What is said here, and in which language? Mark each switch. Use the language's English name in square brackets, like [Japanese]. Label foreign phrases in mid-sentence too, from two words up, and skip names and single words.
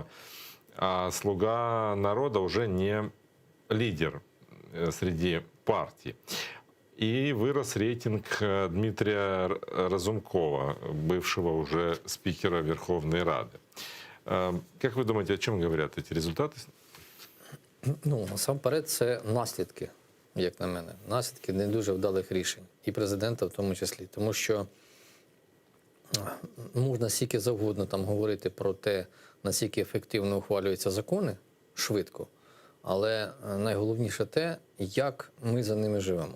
[Russian] А «Слуга народа» уже не лидер среди партий. и вырос рейтинг Дмитрия Разумкова, бывшего уже спикера Верховной Рады. Как вы думаете, о чем говорят эти результаты? [Ukrainian] Ну, насамперед, це наслідки, як на мене. Наслідки не дуже вдалих рішень. І президента в тому числі. Тому що можна стільки завгодно там говорити про те, наскільки ефективно ухвалюються закони швидко, але найголовніше те, як ми за ними живемо.